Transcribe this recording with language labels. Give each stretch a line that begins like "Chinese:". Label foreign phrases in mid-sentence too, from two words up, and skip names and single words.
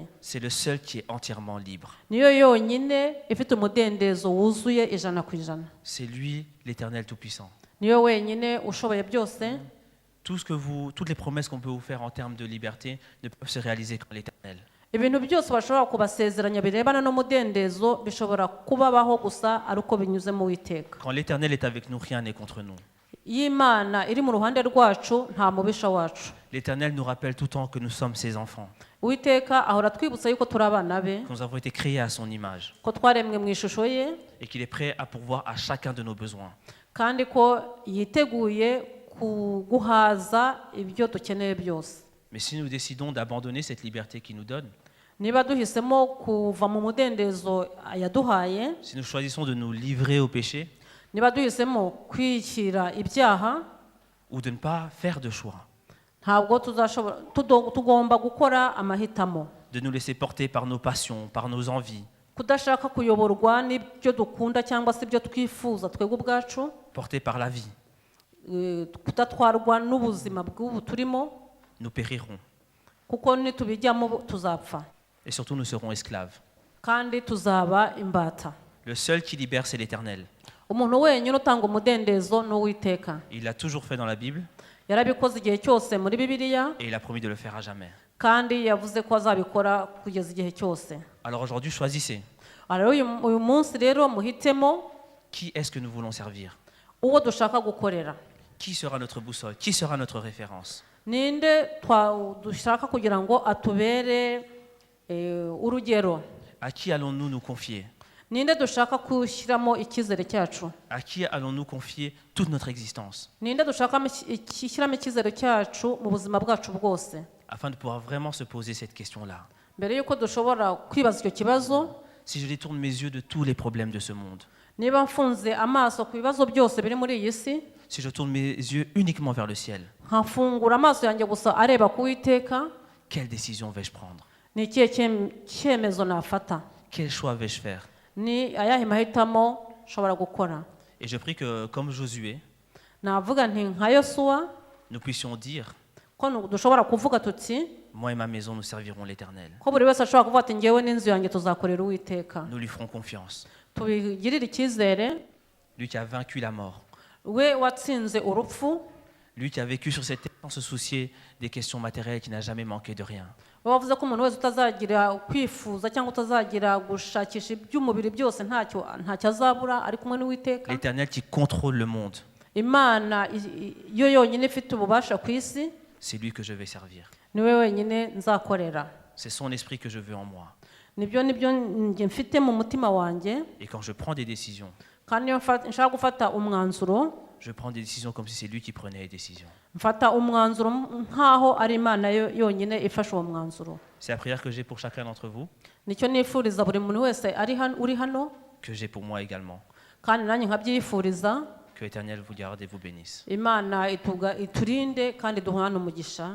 French: C'est le seul qui est entièrement libre.
Kinyarwanda: Niyo yonyine ifite umudendezo wuzuye 100%.
French: C'est lui, l'Éternel tout-puissant.
Kinyarwanda: Niyo wenyine ushoboye byose.
French: Toutes les promesses qu'on peut vous faire en termes de liberté ne peuvent se réaliser qu'en l'Éternel.
Kinyarwanda: Ibintu byose bashobora kubasezeranya birebana n'umudendezo bishobora kubabaho gusa ari uko binyuze mu Uwiteka.
French: Quand l'Éternel est avec nous, rien n'est contre nous.
Kinyarwanda: Y'Imana iri mu ruhande rwacu nta mubisha wacu.
French: L'Éternel nous rappelle tout le temps que nous sommes ses enfants,
Kinyarwanda: Uwiteka ahora twibutsa yuko turi abana be,
French: que nous avons été créés à son image
Kinyarwanda: ko twaremwe mu ishusho ye,
French: et qu'il est prêt à pourvoir à chacun de nos besoins.
Kinyarwanda: kandi ko yiteguye guhaza ibyo dukeneye byose.
French: Mais si nous décidons d'abandonner cette liberté qu'il nous donne,
Kinyarwanda: niba duhisemo kuva mu mudendezo yaduhaye,
French: si nous choisissons de nous livrer au péché
Kinyarwanda: niba duhisemo kwikira ibyaha,
French: ou de ne pas faire de choix,
Kinyarwanda: ntabwo tugomba gukora amahitamo,
French: de nous laisser porter par nos passions, par nos envies,
Kinyarwanda: kudashaka kuyoborwa n'ibyo dukunda cyangwa se ibyo twifuza twebwe ubwacu,
French: portés par la vie,
Kinyarwanda: kudatwarwa n'ubuzima bw'ubu turimo,
French: nous périrons.
Kinyarwanda: kuko nitubijyamo tuzapfa
French: Et surtout, nous serons esclaves.
Kinyarwanda: kandi tuzaba imbata.
French: Le seul qui libère, c'est l'Éternel.
Kinyarwanda: Umuntu wenyine utanga umudendezo ni Uwiteka.
French: Il l'a toujours fait dans la Bible
Kinyarwanda: Yarabikoze igihe cyose muri Bibiliya,
French: et il a promis de le faire à jamais.
Kinyarwanda: kandi yavuze ko azabikora kugeza igihe cyose.
French: Alors aujourd'hui, choisissez.
Kinyarwanda: Rero uyu munsi rero muhitemo
French: Qui est-ce que nous voulons servir?
Kinyarwanda: uwo dushaka gukorera.
French: Qui sera notre boussole? Qui sera notre référence?
Kinyarwanda: Ninde dushaka kugira ngo atubere urugero?
French: À qui allons-nous nous confier?
Kinyarwanda: Ninde dushaka kushyiramo icyizere cyacu?
French: À qui allons-nous confier toute notre existence?
Kinyarwanda: Ninde dushaka gushyiramo icyizere cyacu mu buzima bwacu bwose?
French: Afin de pouvoir vraiment se poser cette question-là.
Kinyarwanda: Mbere y'uko dushobora kwibaza icyo kibazo,
French: Si je détourne mes yeux de tous les problèmes de ce monde,
Kinyarwanda: niba mfunze amaso ku bibazo byose biri muri iyi si,
French: si je tourne mes yeux uniquement vers le ciel,
Kinyarwanda: nkafungura amaso yanjye gusa areba ku Uwiteka,
French: quelle décision vais-je prendre?
Kinyarwanda: ni ikihe cyemezo nafata?
French: Quel choix vais-je faire?
Kinyarwanda: Ni ayahe mahitamo nshobora gukora?
French: Et je prie que, comme Josué,
Kinyarwanda: Navuga nti nka Yosuwa,
French: nous puissions dire,
Kinyarwanda: ko dushobora kuvuga tuti
French: moi et ma maison, nous servirons l'Éternel.
Kinyarwanda: ko buri wese ashobora kuvuga ati ngewe n'inzu yanjye tuzakorera Uwiteka.
French: Nous lui ferons confiance.
Kinyarwanda: Tubigirire icyizere,
French: Lui qui a vaincu la mort,
Kinyarwanda: we watsinze urupfu,
French: lui qui a vécu sur cette terre sans se soucier des questions matérielles, qui n'a jamais manqué de rien.
Kinyarwanda: we wavuze ko umuntu wese utazagira kwifuza cyangwa utazagira gushakisha iby'umubiri byose ntacyo azabura ari kumwe n'Uwiteka.
French: L'Éternel qui contrôle le monde,
Kinyarwanda: Imana yo yonyine ifite ububasha ku isi,
French: c'est lui que je vais servir.
Kinyarwanda: niwe wenyine nzakorera.
French: C'est son esprit que je veux en moi.
Kinyarwanda: Nibyo njye mfite mu mutima wanjye,
French: Et quand je prends des décisions,
Kinyarwanda: kandi iyo nshaka gufata umwanzuro,
French: je prends des décisions comme si c'est lui qui prenait les décisions.
Kinyarwanda: mfata umwanzuro nk'aho ari Imana yonyine ifashe uwo mwanzuro.
French: C'est la prière que j'ai pour chacun d'entre vous,
Kinyarwanda: Nicyo nifuriza buri muntu wese uri hano,
French: que j'ai pour moi également.
Kinyarwanda: kandi nanjye nkabyifuriza.
French: Que l'Éternel vous garde et vous bénisse.
Kinyarwanda: Imana iturinde kandi duhane umugisha.